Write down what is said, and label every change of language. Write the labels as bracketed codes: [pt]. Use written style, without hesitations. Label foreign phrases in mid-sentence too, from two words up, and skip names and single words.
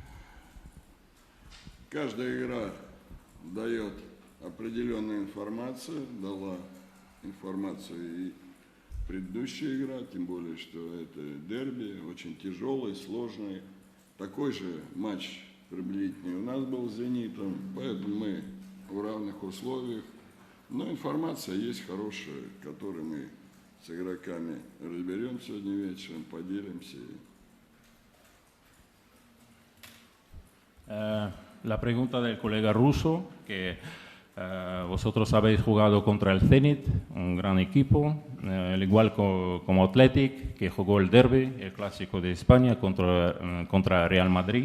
[ru] Каждая игра дает определенную информацию, дала информацию и предыдущая игра, тем более, что это дерби, очень тяжелый, сложный. Такой же матч приблизительный у нас был с «Зенитом», поэтому мы в равных условиях. Но информация есть хорошая, которой мы с игроками разберем сегодня вечером, поделимся. [es] La pregunta del colega ruso, que vosotros habéis jugado contra el Zenit, un gran equipo, al igual como Athletic, que jugó el derby, el clásico de España, contra Real Madrid.